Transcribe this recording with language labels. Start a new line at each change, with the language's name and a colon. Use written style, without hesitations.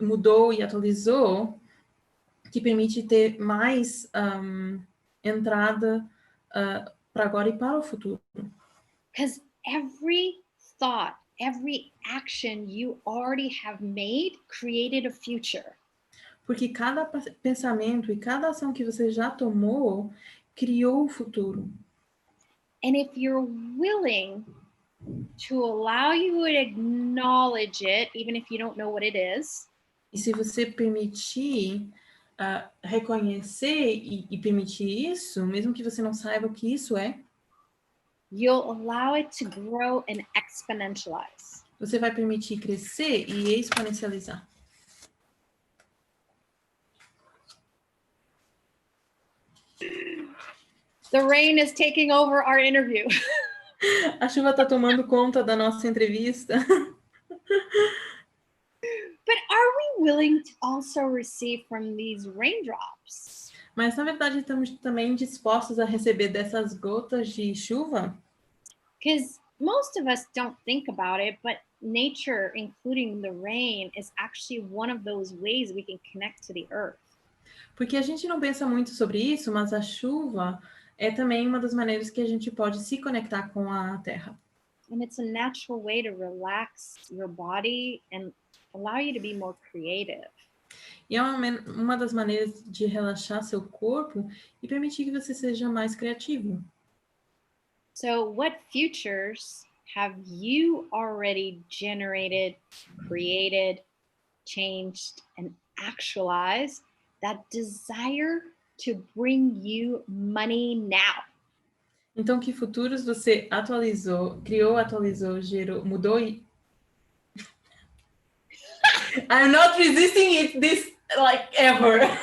Portuguese: Mudou e atualizou, que permite ter mais entrada para agora e para o futuro.
English: Because every thought, every action you already have made created a future.
Portuguese: Porque cada pensamento e cada ação que você já tomou criou o futuro.
English: And if you're willing to allow you to acknowledge it, even if you don't know what it is,
Portuguese: e se você permitir reconhecer e permitir isso, mesmo que você não saiba o que isso é,
English: you'll allow it to grow and exponentialize.
Portuguese: você vai permitir crescer e exponencializar.
English: The rain is taking over our interview.
Portuguese: A chuva está tomando conta da nossa entrevista.
English: But are we willing to also receive from these raindrops?
Portuguese: Mas, na verdade, estamos também dispostos a receber dessas gotas de chuva?
English: Because most of us don't think about it, but nature, including the rain, is actually one of those ways we can connect to the earth.
Portuguese: Porque a gente não pensa muito sobre isso, mas a chuva é também uma das maneiras que a gente pode se conectar com a Terra.
English: And it's a natural way to relax your body and allow you to be more creative.
Portuguese: E é uma das maneiras de relaxar seu corpo e permitir que você seja mais criativo.
English: So what futures have you already generated, created, changed, and actualized that desire to bring you money now?
Portuguese: Então, que futuros você criou, atualizou, gerou, mudou e...
English: I'm not resisting it this, like, ever.